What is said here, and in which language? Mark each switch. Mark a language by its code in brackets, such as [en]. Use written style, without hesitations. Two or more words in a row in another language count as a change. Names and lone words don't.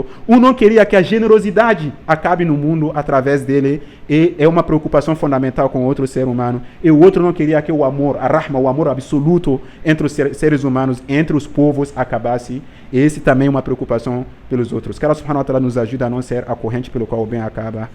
[pt] Um não queria que a generosidade acabe no mundo através dele, e é uma preocupação fundamental com o outro ser humano. E o outro não queria que o amor, a rahma, o amor absoluto entre os seres humanos, entre os povos, acabasse. E esse também é uma preocupação pelos outros. Que Allah [ar] سبحانه وتعالى [pt] nos ajude a não ser a corrente pelo qual o bem acaba.